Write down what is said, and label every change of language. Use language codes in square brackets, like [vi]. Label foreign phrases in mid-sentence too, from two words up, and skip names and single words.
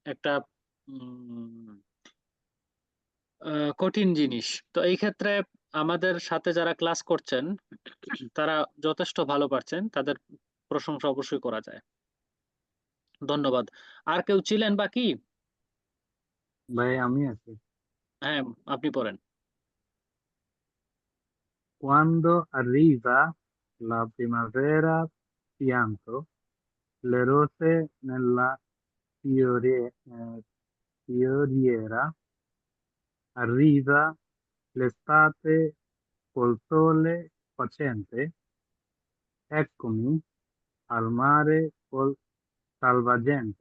[bn] একটা কঠিন জিনিস। তো এই ক্ষেত্রে আমাদের সাথে যারা ক্লাস করছেন তারা যথেষ্ট ভালো পারছেন, তাদের প্রশংসা অবশ্যই করা যায়। ধন্যবাদ। আর কেউ ছিলেন বাকি? ভাই আমি আছি। হ্যাঁ, আপনি পড়েন। [it] Quando arriva la primavera pianto le rose nella fioriera, arriva l'estate col sole cocente, eccomi al mare col salvagente.